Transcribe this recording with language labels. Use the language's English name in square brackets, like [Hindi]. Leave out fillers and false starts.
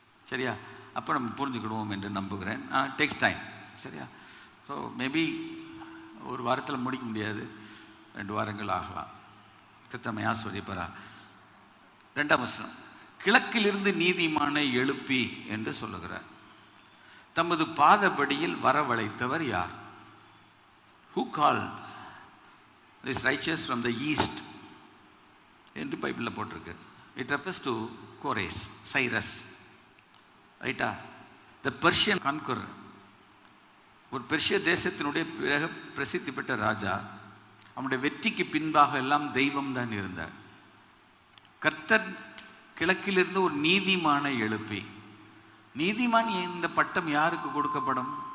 [Tamil] சரியா? அப்போ நம்ம புரிஞ்சுக்கிடுவோம் என்று நம்புகிறேன். [English] Takes time. [Tamil] சரியா? [English] so maybe [Tamil] ஒரு வாரத்தில் முடிக்க முடியாது, 2 வாரங்கள் ஆகலாம். கிருத்தமை ஆஸ்வதிப்பாரா? 2ஆம் வசனம், கிழக்கிலிருந்து நீதிமானை எழுப்பி என்று சொல்லுகிறார். தமது பாதபடியில் வரவழைத்தவர் யார்? [English] Who called this righteous from the east [Tamil] என்று பைபிளில் போட்டிருக்கு. [English] It refers to Koresh, Cyrus. ரைட்டா? The Persian conqueror, [Tamil] ஒரு பெர்ஷிய தேசத்தினுடைய பிறகு பிரசித்தி பெற்ற ராஜா. அவனுடைய வெற்றிக்கு பின்பாக எல்லாம் தெய்வம் தான் இருந்தார். கர்த்தர் கிழக்கிலிருந்து ஒரு நீதிமானை எழுப்பி, நீதிமான் இந்த பட்டம் யாருக்கு கொடுக்கப்படும்?